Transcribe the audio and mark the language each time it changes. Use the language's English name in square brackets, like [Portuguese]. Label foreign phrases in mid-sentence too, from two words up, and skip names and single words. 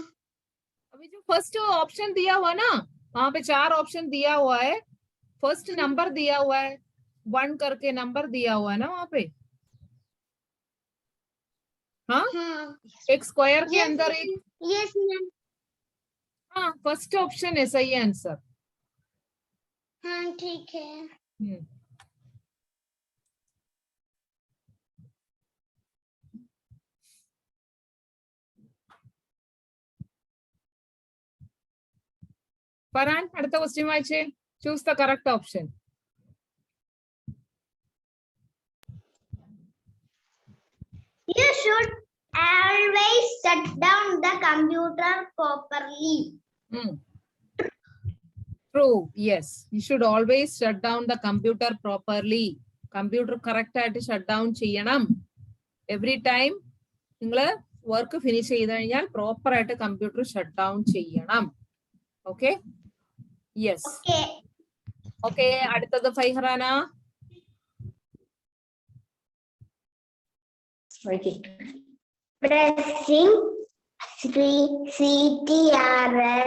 [Hindi] अभी जो [English] first option [Hindi] दिया हुआ ना, वहां पे 4 ऑप्शन दिया हुआ है, [English] first number [Hindi] दिया हुआ है, 1 करके नंबर दिया हुआ है ना वहां पे। हाँ, हाँ एक स्क्वायर के अंदर एक, [English] Yes ma'am. [Hindi] हाँ [English] first option [Hindi] है सही आंसर। हाँ ठीक है। [Malayalam] ഫറാൻ അടുത്ത ക്വസ്റ്റ്യൻ വായിച്ചേ. [English] Choose the correct option. You should always shut down the computer properly. True. Yes. You should always shut down the computer properly. Computer correct [Malayalam] ആയിട്ട് [English] shut down [Malayalam] ചെയ്യണം. [English] Every time [Malayalam] നിങ്ങൾ [English] work finish [Malayalam] ചെയ്ത് കഴിഞ്ഞാൽ പ്രോപ്പർ ആയിട്ട് [English] computer shut down [Malayalam] ചെയ്യണം. [English] Okay? Yes. Okay. [Malayalam] ഓക്കെ, അടുത്തത് ഫൈഹറാന. [English] Pressing CTRL